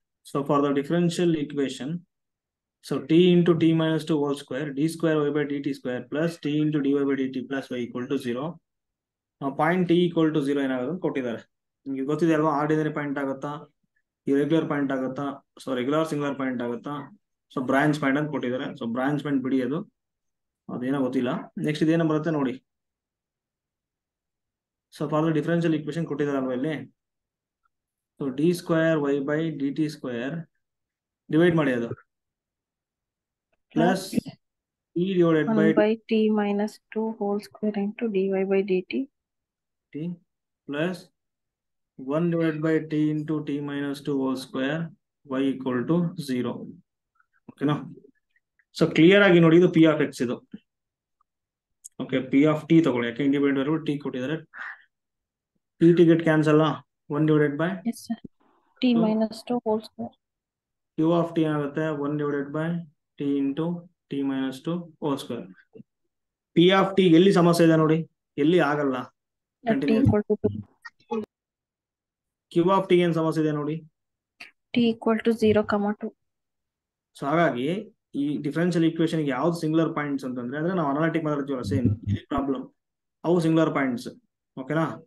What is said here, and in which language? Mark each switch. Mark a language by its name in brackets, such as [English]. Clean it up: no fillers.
[English] So for the differential equation, so t into t minus 2 whole square d square y by dt square plus t into dy by dt plus y equal to 0. [Kannada] ನಾವು point [English] t equal to 0 [Kannada] ಏನಾಗುತ್ತೆ ಕೊಟ್ಟಿದ್ದಾರೆ. ನಿಮಗೆ ಗೊತ್ತಿದೆ ಅಲ್ವಾ, ordinary point ಆಗುತ್ತಾ, irregular point ಆಗುತ್ತಾ, so regular singular point ಆಗುತ್ತಾ, so branch point ಅಂತ ಕೊಟ್ಟಿದ್ದಾರೆ. ಸೊ ಬ್ರಾಂಚ್ ಪಾಯಿಂಟ್ ಬಿಡಿ, ಅದೇನೋ ಗೊತ್ತಿಲ್ಲ. ನೆಕ್ಸ್ಟ್ ಇದೇನೋ ಬರುತ್ತೆ ನೋಡಿ. [English] so for the differential equation [Kannada] ಕೊಟ್ಟಿದ್ದಾರಲ್ವ ಇಲ್ಲಿ. [English] So D square Y by D T square divide ಮಾಡಿ, ಅದು plus e divided 1 by t minus 2 whole square into dy by dt t plus 1 divided by t into t minus 2 whole square y equal to 0. [Kannada] ಓಕೆನಾ? So clear ಆಗಿ ನೋಡಿ, ಇದು p of x ಇದು. Okay, [English] p of t [Kannada] ತಗೊಳ್ಳಿ, ಯಾಕೆ independent variable t ಕೊಟ್ಟಿದ್ದಾರೆ. [English] t get cancel, 1 divided by yes sir, t minus 2 whole square. q of t ಆಗುತ್ತೆ 1 divided by t into t minus 2 whole square. [Kannada] p of t ಎಲ್ಲಿ ಸಮಸ್ಯೆ ಇದೆ ನೋಡಿ, ಎಲ್ಲಿ ಆಗಲ್ಲ. [English] t equal to [Kannada] q of t ಏನ್ ಸಮಸ್ಯೆ ಇದೆ ನೋಡಿ, [English] t equal to 0, 2. [Kannada] ಸೊ ಹಾಗಾಗಿ ಈ ಡಿಫರೆನ್ಷಿಯಲ್ ಈಕ್ವೇಶನ್ ಯಾವ್ದು ಸಿಂಗುಲರ್ ಪಾಯಿಂಟ್ಸ್ ಅಂತಂದ್ರೆ, ಅಂದ್ರೆ ನಾವು ಅನಾಲಿಟಿಕ್ ಮಾತಾಡ್ತೀವಲ್ಲ, ಸೇಮ್ ಪ್ರಾಬ್ಲಮ್, ಅವು ಸಿಂಗುಲರ್ ಪಾಯಿಂಟ್ಸ್. ಓಕೆನಾ?